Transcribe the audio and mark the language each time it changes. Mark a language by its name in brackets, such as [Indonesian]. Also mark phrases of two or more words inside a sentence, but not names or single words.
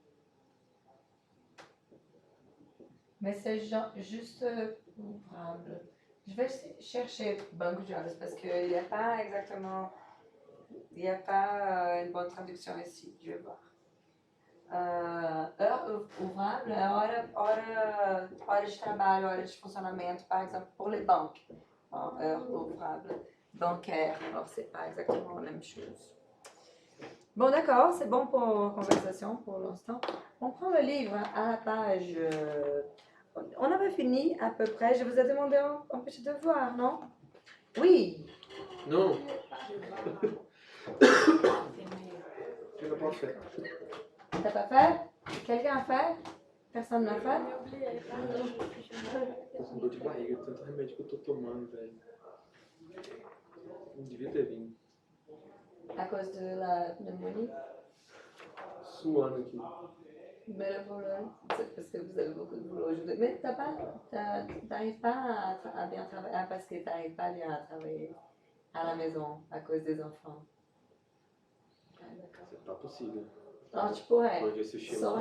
[French] Mais c'est juste ouvrable. Je vais chercher Banque Jobs parce qu'il n'y a pas exactement. Il n'y a pas une bonne traduction ici. Je vais voir. Heure ouvrable, [Portuguese] hora de trabalho, hora de funcionamento, [French] par exemple, pour les banques. Heure ouvrable, bancaire. Alors, c'est pas exactement la même chose. Bon, d'accord, c'est bon pour conversation pour l'instant. On prend le livre à la page. On avait fini à peu près. Je vous ai demandé un petit devoir, non? Oui. Non. Tu l'as pas fait. T'as pas fait? Quelqu'un a fait? Personne n'a fait? J'ai oublié, pardon. [Portuguese] Dor de barriga, tanto remédio que eu tô tomando, velho. Não devia ter vindo. [French] À cause de la pneumonie? [Portuguese] Suando aqui. [French] Mais le boulot, c'est parce que vous avez beaucoup de boulot aujourd'hui. Mais t'arrives pas à bien travailler, parce que t'arrives pas bien à travailler à la maison à cause des enfants. Ah, d'accord. C'est pas possible. Alors tu pourrais Quand je suis chez moi,